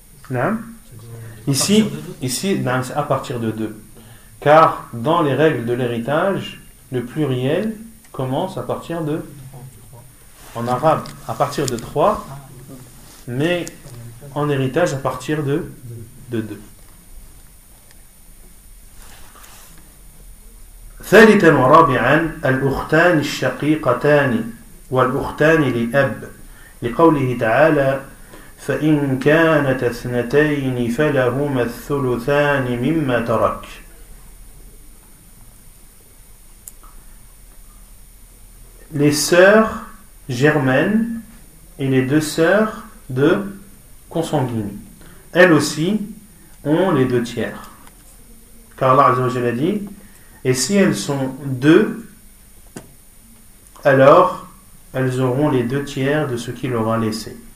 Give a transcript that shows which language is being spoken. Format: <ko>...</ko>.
<fr>Non? Ici, c'est à partir de 2. Car dans les règles de l'héritage, le pluriel commence à partir de, en arabe, à partir de 3, mais en héritage à partir de 2.</fr> <ar>ثالثا ورابعا الأختان الشقيقتان والأختان لأب لقوله تعالى فإن كانت 2 فلهما الثلثان مما ترك.</ar> <fr>Les sœurs germaines et les 2 sœurs de consanguine, elles aussi ont les 2 tiers. Car Allah Azza wa Jalla dit et si elles sont 2, alors elles auront les 2 tiers de ce qu'il aura laissé.</fr>